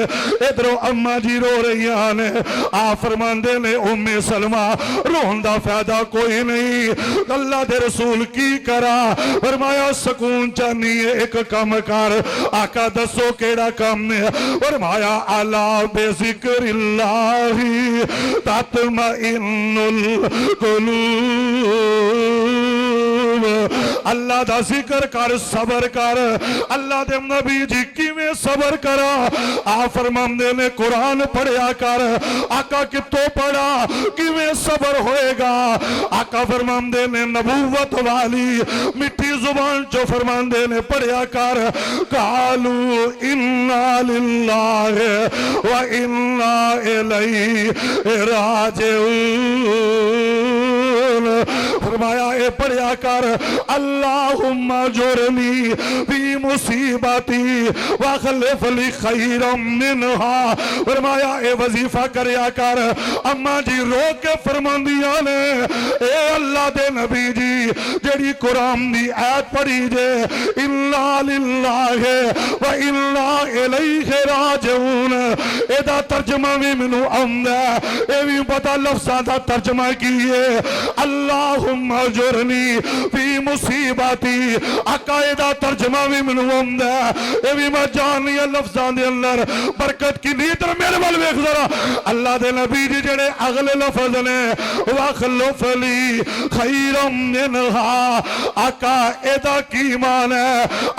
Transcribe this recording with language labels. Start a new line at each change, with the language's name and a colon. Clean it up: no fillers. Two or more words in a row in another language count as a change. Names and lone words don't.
Punjabi: ਇਧਰੋਂ ਅੰਮਾ ਜੀ ਰੋ ਰਹੀ ਨੇ। ਆ ਫਰਮਾਂਦੇ ਨੇ ਉੱਮੇ ਸਲਮਾ ਰੋਣ ਦਾ ਫਾਇਦਾ ਕੋਈ ਨਹੀਂ, ਅੱਲਾਹ ਦੇ ਰਸੂਲ ਕੀ ਕਰਾਂ। ਫਰਮਾਇਆ ਸਕੂਨ ਚਾਹਨੀ ਹੈ ਇੱਕ ਕੰਮ ਕਰ। ਆਕਾ ਦੱਸੋ ਕਿਹੜਾ ਕੰਮ ਹੈ।
Arabic: फरमाया ألا بذكر الله تطمئن القلوب.
Punjabi: ਅੱਲਾਹ ਦਾ ਜ਼ਿਕਰ ਕਰ, ਸਬਰ ਕਰ। ਅੱਲਾਹ ਦੇ ਨਬੀ ਜੀ ਕਿਵੇਂ ਸਬਰ ਕਰਾਂ। ਆ ਫਰਮਾਂਦੇ ਨੇ ਕੁਰਾਨ ਪੜ੍ਹਿਆ ਕਰ। ਆਕਾ ਕਿੱਥੋਂ ਪੜ੍ਹਾਂ, ਕਿਵੇਂ ਸਬਰ ਹੋਏਗਾ। ਆਕਾ ਫਰਮਾਂਦੇ ਨੇ ਨਬੂਵਤ ਵਾਲੀ ਮਿੱਠੀ ਜ਼ੁਬਾਨ ਚੋਂ ਫਰਮਾਂਦੇ ਨੇ ਪੜ੍ਹਿਆ ਕਰ।
Arabic: قالوا إنا لله وإنا إليه راجعون.
Punjabi: ਫਰਮਾਇਆ ਏ ਪੜ੍ਹਿਆ ਕਰ
Arabic: اللهم أجرني في مصيبتي واخلف لي خيرا منها.
Punjabi: ਫਰਮਾਇਆ ਏ ਵਜ਼ੀਫ਼ਾ ਕਰਿਆ ਕਰ। ਅੰਮਾ ਜੀ ਰੋ ਕੇ ਫਰਮਾਂਦੀਆਂ ਨੇ ਏ ਅੱਲਾਹ ਦੇ ਨਬੀ ਜੀ ਜਿਹੜੀ ਕੁਰਾਨ ਦੀ ਆਇਤ ਪੜ੍ਹੀ ਜੇ
Arabic: إنا لله وإنا إليه راجعون,
Punjabi: ਏਦਾ ਤਰਜਮਾ ਭੀ ਮੈਨੂੰ ਆਂਦਾ, ਏ ਭੀ ਪਤਾ ਲਫ਼ਜ਼ਾਂ ਦਾ ਤਰਜਮਾ ਕੀ ਹੈ।
Arabic: اللهم أجرني في مصيبتي.
Punjabi: ਆਕਾ ਏਦਾ ਤਰਜਮਾ ਭੀ ਮੈਨੂੰ ਆਂਦਾ, ਏ ਭੀ ਮੈਂ ਜਾਣਨੀ ਹੈ ਲਫ਼ਜ਼ਾਂ ਦੇ ਅੰਦਰ ਬਰਕਤ ਕੀ ਨੀਯਤ। ਮੇਰੇ ਵੱਲ ਵੇਖ ਜ਼ਰਾ, ਅੱਲਾਹ ਦੇ ਨਬੀ ਜੀ ਜਿਹੜੇ ਅਗਲੇ ਲਫ਼ਜ਼ ਨੇ
Arabic: واخلف لي خيرا منها.
Punjabi: ਆਕਾ ਏਦਾ ਕੀ ਈਮਾਨ ਹੈ।